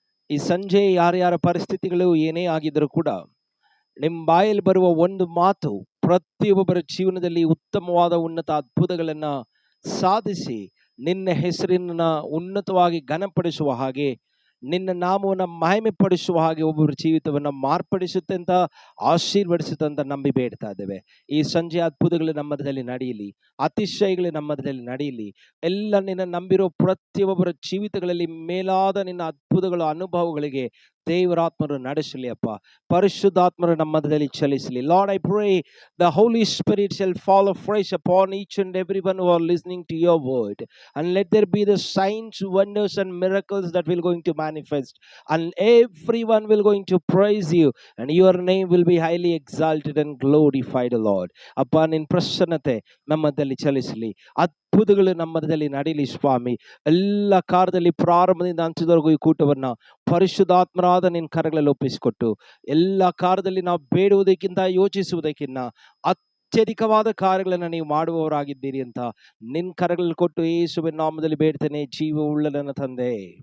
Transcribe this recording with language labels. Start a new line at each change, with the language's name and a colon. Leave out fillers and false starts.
Kannada: ಈ ಸಂಜೆ ಯಾರ್ಯಾರ ಪರಿಸ್ಥಿತಿಗಳು ಏನೇ ಆಗಿದ್ರೂ ಕೂಡ ನಿಮ್ಮ ಬಾಯಲ್ಲಿ ಬರುವ ಒಂದು ಮಾತು ಪ್ರತಿಯೊಬ್ಬರ ಜೀವನದಲ್ಲಿ ಉತ್ತಮವಾದ ಉನ್ನತ ಅದ್ಭುತಗಳನ್ನ ಸಾಧಿಸಿ ನಿನ್ನ ಹೆಸರಿನ ಉನ್ನತವಾಗಿ ಘನಪಡಿಸುವ ಹಾಗೆ, ನಿನ್ನ ನಾಮವನ್ನು ಮಹಿಮೆ ಪಡಿಸುವ ಹಾಗೆ ಒಬ್ಬೊಬ್ಬರ ಜೀವಿತವನ್ನು ಮಾರ್ಪಡಿಸುತ್ತೆ ಅಂತ, ಆಶೀರ್ವದಿಸುತ್ತೆ ಅಂತ ನಂಬಿ ಬೇಡ್ತಾ ಇದ್ದೇವೆ. ಈ ಸಂಜೆ ಅದ್ಭುತಗಳು ನಮ್ಮ ಮಧ್ಯದಲ್ಲಿ ನಡೆಯಲಿ, ಅತಿಶಯಗಳು ನಮ್ಮ ಮಧ್ಯದಲ್ಲಿ ನಡೆಯಲಿ. ಎಲ್ಲ ನಿನ್ನ ನಂಬಿರೋ ಪ್ರತಿಯೊಬ್ಬರ ಜೀವಿತಗಳಲ್ಲಿ ಮೇಲಾದ ನಿನ್ನ ಅದ್ಭುತಗಳ ಅನುಭವಗಳಿಗೆ ದೇವರಾತ್ಮರು ನಡೆಸಲಿ. ಅಪ್ಪ, ಪರಿಶುದ್ಧಾತ್ಮರು ನಮ್ಮ ಮಧ್ಯದಲ್ಲಿ ಚಲಿಸಲಿ.
English: Lord, I pray the Holy Spirit shall fall afresh upon each and everyone who are listening to your word, and let there be the signs, wonders and miracles that will going to manifest, and everyone will going to praise you, and your name will be highly exalted and glorified, Lord.
Kannada: ಅಪ್ಪ, ನಿನ್ನ ಪ್ರಸನ್ನತೆ ನಮ್ಮ ಮಧ್ಯದಲ್ಲಿ ಚಲಿಸಲಿ, ಅದ್ಭುತಗಳು ನಮ್ಮ ಮಧ್ಯದಲ್ಲಿ ನಡೀಲಿ ಸ್ವಾಮಿ. ಎಲ್ಲ ಕಾರ್ಯದಲ್ಲಿ ಪ್ರಾರಂಭದಿಂದ ಅಂತ್ಯದವರೆಗೂ ಈ ಕೂಟವನ್ನ ಪರಿಶುದ್ಧಾತ್ಮರಾದ ನಿನ್ನ ಕರಗಳಲ್ಲಿ ಒಪ್ಪಿಸಿಕೊಟ್ಟು, ಎಲ್ಲ ಕಾರ್ಯದಲ್ಲಿ ನಾವು ಬೇಡುವುದಕ್ಕಿಂತ ಯೋಚಿಸುವುದಕ್ಕಿಂತ ಅತ್ಯಧಿಕವಾದ ಕಾರ್ಯಗಳನ್ನು ನೀವು ಮಾಡುವವರಾಗಿದ್ದೀರಿ ಅಂತ ನಿನ್ನ ಕರಗಳಲ್ಲಿ ಕೊಟ್ಟು ಯೇಸುವಿನ ನಾಮದಲ್ಲಿ ಬೇಡ್ತೇನೆ, ಜೀವವುಳ್ಳ ನನ್ನ ತಂದೆ.